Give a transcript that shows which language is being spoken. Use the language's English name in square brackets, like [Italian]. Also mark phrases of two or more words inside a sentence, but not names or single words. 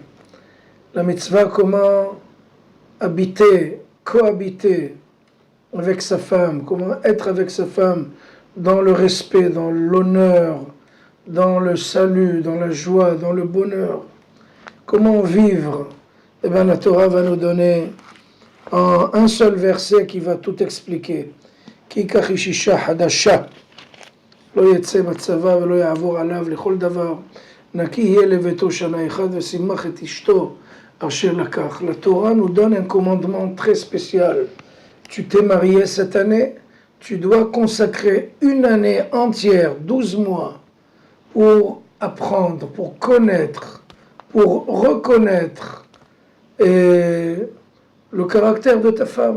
[French] La mitzvah, comment habiter, cohabiter avec sa femme, comment être avec sa femme dans le respect, dans l'honneur, dans le salut, dans la joie, dans le bonheur. Comment vivre? Eh bien, la Torah va nous donner en un seul verset qui va tout expliquer. [Hebrew] כי יקח איש אשה חדשה, לא יצא בצבא ולא יעבר עליו לכל דבר, נקי יהיה לביתו שנה אחת ושמח את אשתו אשר לקח. [French] La Torah nous donne un commandement très spécial. Tu t'es marié cette année, tu dois consacrer une année entière, 12 mois, pour apprendre, pour connaître, pour reconnaître le caractère de ta femme.